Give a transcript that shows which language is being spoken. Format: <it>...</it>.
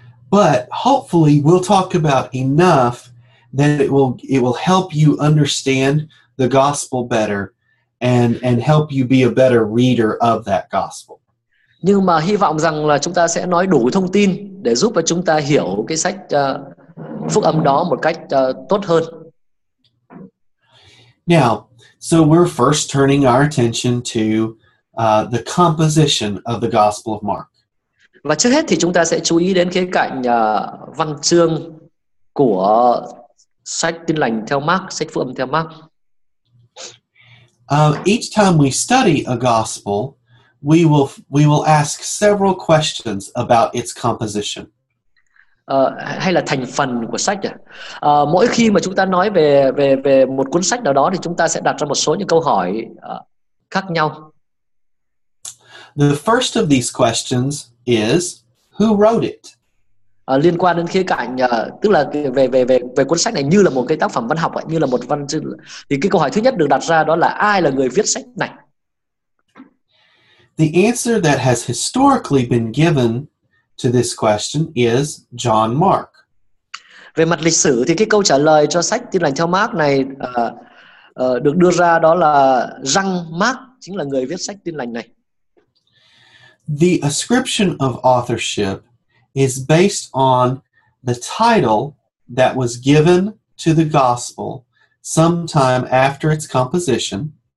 <en>But hopefully we'll talk about enough that it will help you understand the gospel better and help you be a better reader of that gospel.</en> <vi>Nhưng mà hy vọng rằng là chúng ta sẽ nói đủ thông tin để giúp cho chúng ta hiểu cái sách phúc âm đó một cách tốt hơn.</vi> <en>Now, so we're first turning our attention to the composition of the Gospel of Mark.</en> <vi>Và trước hết thì chúng ta sẽ chú ý đến khía cạnh văn chương của sách Tin lành theo Mark, sách phúc âm theo Mark.</vi> <en>Each time we study a gospel, we will ask several questions about its composition.</en> <vi>Hay là thành phần của sách. Mỗi khi mà chúng ta nói về một cuốn sách nào đó thì chúng ta sẽ đặt ra một số những câu hỏi khác nhau.</vi> <en>The first of these questions is who wrote it?</en> <vi>Liên quan đến khía cạnh tức là về cuốn sách này như là một cái tác phẩm văn học, như là một văn chương, thì cái câu hỏi thứ nhất được đặt ra đó là ai là người viết sách này?</vi> <en>The answer that has historically been given to this question is John Mark.</en> <vi>Về mặt lịch sử thì cái câu trả lời cho sách Tin lành theo Mark này được đưa ra đó là Jean Mark chính là người viết sách Tin lành này.</vi> <en>The ascription of authorship is based on the title that was given to the gospel sometime after its composition.</en>